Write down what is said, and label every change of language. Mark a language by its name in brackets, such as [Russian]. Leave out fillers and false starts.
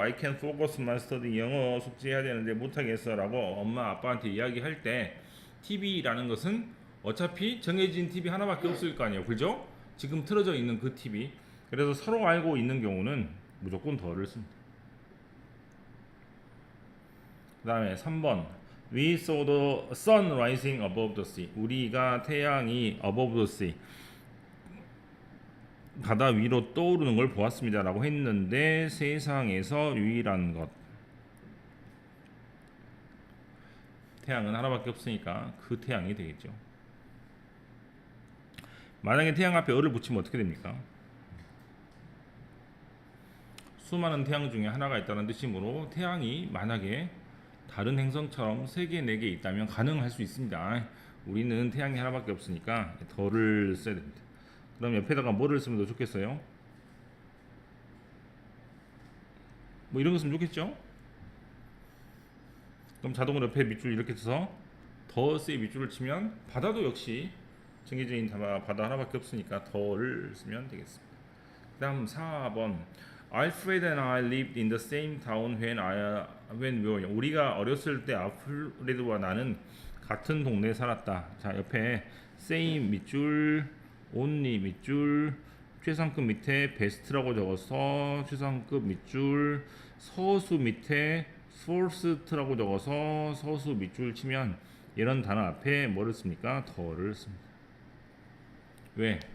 [English] I can't focus my study. [Korean] 영어 숙제해야 되는데 못하겠어 라고 엄마 아빠한테 이야기할 때 TV라는 것은 어차피 정해진 TV 하나밖에 없을 거 아니에요. 그죠? 지금 틀어져 있는 그 TV. 그래서 서로 알고 있는 경우는 무조건 더를 씁니다. [English] 그 다음에 3번 We saw the sun rising above the sea. [Korean] 우리가 태양이 [English] above the sea, [Korean] 바다 위로 떠오르는 걸 보았습니다 라고 했는데 세상에서 유일한 것, 태양은 하나밖에 없으니까 그 태양이 되겠죠. 만약에 태양 앞에 어를 붙이면 어떻게 됩니까? 수많은 태양 중에 하나가 있다는 뜻이므로 태양이 만약에 다른 행성처럼 3개, 4개 있다면 가능할 수 있습니다. 우리는 태양이 하나밖에 없으니까 더를 써야 됩니다. 그럼 옆에다가 뭐를 쓰면 더 좋겠어요? 뭐 이런 거 쓰면 좋겠죠? 그럼 자동으로 옆에 밑줄 이렇게 써서 더스의 밑줄을 치면 바다도 역시 정해져 있는 바다 하나밖에 없으니까 더를 쓰면 되겠습니다. [English] 그 다음 4번 Alfred and I lived in the same town when we were young. [Korean] 우리가 어렸을 때 알프레드와 나는 같은 동네에 살았다. 자, 옆에 same 밑줄, only 밑줄, 최상급 밑에 best라고 적어서 최상급 밑줄, 서수 밑에 first라고 적어서 서수 밑줄 치면 이런 단어 앞에 뭐를 씁니까? 더를 씁니다. 왜?